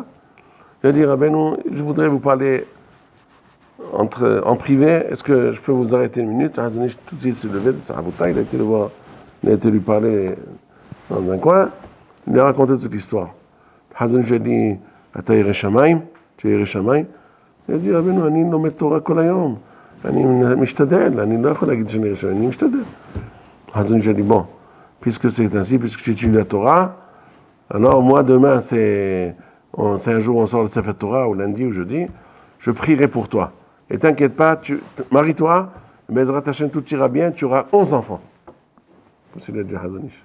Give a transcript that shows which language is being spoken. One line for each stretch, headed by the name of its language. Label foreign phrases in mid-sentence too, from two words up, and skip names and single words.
French: Il a dit, Rabbeinu, je voudrais vous parler en privé. Est-ce que je peux vous arrêter une minute? Le Chazon Ish, tout de suite, s'est levé de sa Havruta. Il a été le voir. Il a été lui parler dans un coin. Il lui a raconté toute l'histoire. Le Chazon Ish a dit,
Hebrew: אתה ירושלים,
French: tu es Yerushalayim. Il a dit,
Hebrew: רבנו, אני לומד תורה כל היום. אני משתדל, אני לא יכול להגיד שאני ראשון, אני משתדל. אז אני
French: dis, bon, puisque c'est ainsi, puisque tu étudies la Torah, alors moi demain, c'est un jour où on sort le Sefer Torah, ou lundi ou jeudi, je prierai pour toi. Et t'inquiète pas, marie-toi,
Hebrew: בעזרת השם,
French: tout ira bien, tu auras 11 enfants. C'est le Hazon Ish.